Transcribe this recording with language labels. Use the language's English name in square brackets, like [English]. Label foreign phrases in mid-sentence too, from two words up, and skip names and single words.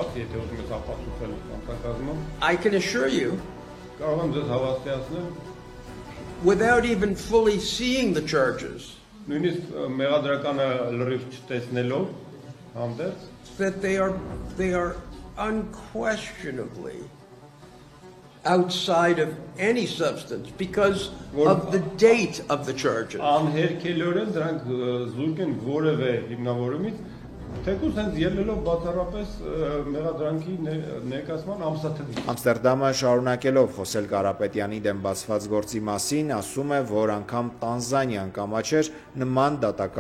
[English] I can assure you, without even fully seeing the charges, that they are unquestionably outside of any substance because of the date of the charges. [Armenian] Ամստերդամը շարունակելով խոսել Կարապետյանի դեմ բացված գործի մասին, ասում է, որ անգամ Տանզանիան կամաչեր նման դատական